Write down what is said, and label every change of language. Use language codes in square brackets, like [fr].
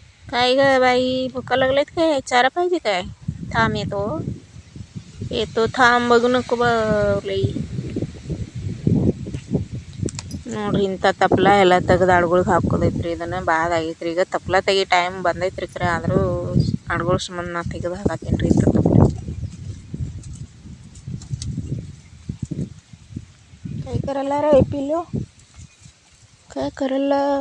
[mr] काय ग बाई, भुका लागलेत काय? चारा पाहिजे काय? थांब येतो थांब, बघू नको लई. [kn] ನೋಡ್ರಿ ಇಂಥ ತಪ್ಪಲ ಎಲ್ಲ ತೆಗೆದು ಹಾಡುಗಳಿಗೆ ಹಾಕೋದೈತ್ರಿ. ಇದನ್ನು ಬಾದ ಆಗೈತ್ರಿ. ಈಗ ತಪ್ಪಲ ತೆಗಿ ಟೈಮ್ ಬಂದೈತ್ರಿ ಖರೆ, ಆದರೂ ಹಾಡುಗಳ ಸಂಬಂಧ ನಾ ತೆಗೆದು ಹಾಕತ್ತೀನಿ ರೀ. ಇಂಥ ತಪ್ಪಲ [mr] काय करायला रे पिल्लू, काय करायला?